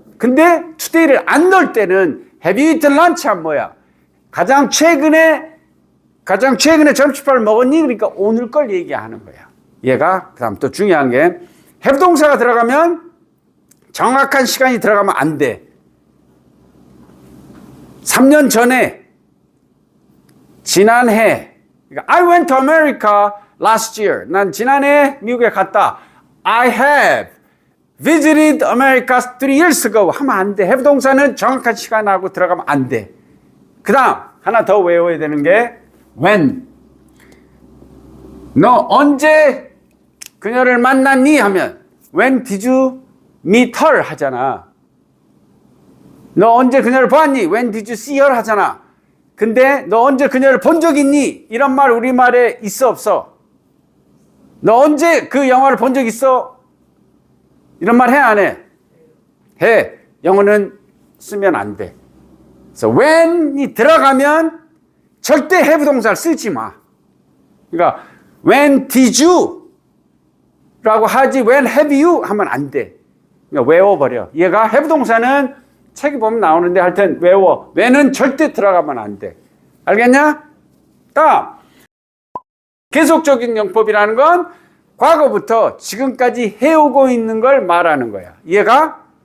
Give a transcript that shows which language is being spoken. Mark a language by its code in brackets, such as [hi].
[ko] 근데 today를 안 넣을 때는 [en] Have you eaten lunch? [ko] 한 뭐야? 가장 최근에 점심밥을 먹었니? 그러니까 오늘 걸 얘기하는 거야. 얘가 그 다음 또 중요한 게 have 동사가 들어가면 정확한 시간이 들어가면 안 돼. 3년 전에, 지난해, 그러니까 [en] I went to America last year. [ko] 난 지난해 미국에 갔다. [en] I have visited America 3 years ago. [ko] 하면 안 돼. have 동사는 정확한 시간하고 들어가면 안 돼. 그 다음 하나 더 외워야 되는 게 when. 너 언제 그녀를 만났니? 하면 [en] when did you meet her? [ko] 하잖아. 너 언제 그녀를 보았니? [en] When did you see her? [ko] 하잖아. 근데 너 언제 그녀를 본 적 있니? 이런 말 우리말에 있어 없어? 너 언제 그 영화를 본 적 있어? 이런 말 해 안 해? 해. 영어는 쓰면 안 돼. 그래서 when이 들어가면 절대 have 동사를 쓰지 마. 그러니까 [en] when did you? [ko] 라고 하지 [en] when have you? [ko] 하면 안 돼. 그러니까 외워버려. 얘가 have 동사는 책에 보면 나오는데 하여튼 외워. when은 절대 들어가면 안 돼. 알겠냐? 다음. 계속적인 용법이라는 건 과거부터 지금까지 해오고 있는 걸 말하는 거야. 이해가?